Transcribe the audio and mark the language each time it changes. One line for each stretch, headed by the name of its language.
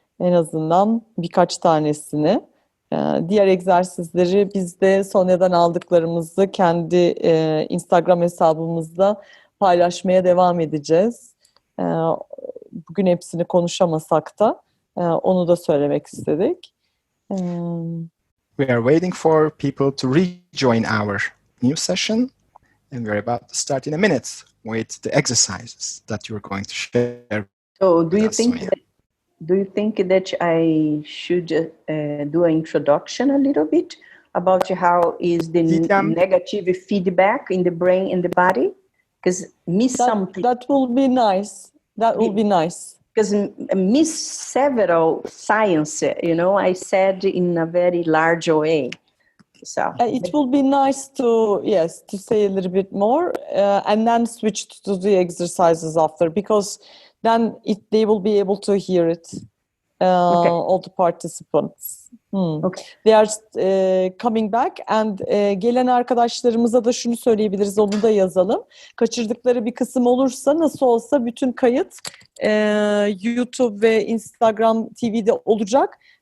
Turkish: En azından birkaç tanesini. Diğer egzersizleri biz de Sonya'dan aldıklarımızı kendi Instagram hesabımızda paylaşmaya devam edeceğiz. Bugün hepsini konuşamasak da onu da söylemek istedik.
English: We are waiting for people to rejoin our new session, and we're about to start in a minute with the exercises that you're going to share. So, with us, Sonia. Do you think that I should do an introduction a little bit about how is the negative feedback in the brain and the body? Because something. That will be nice. That will be nice. Because miss several science, I said in a very large way. So it will be nice to say a little bit more and then switch to the exercises after, because then they will be able to hear it, okay. All the participants. Okay. They are coming back and
Turkish: gelen arkadaşlarımıza da şunu söyleyebiliriz, onu da yazalım. Kaçırdıkları bir kısım olursa nasıl olsa bütün kayıt YouTube ve Instagram TV'de olacak.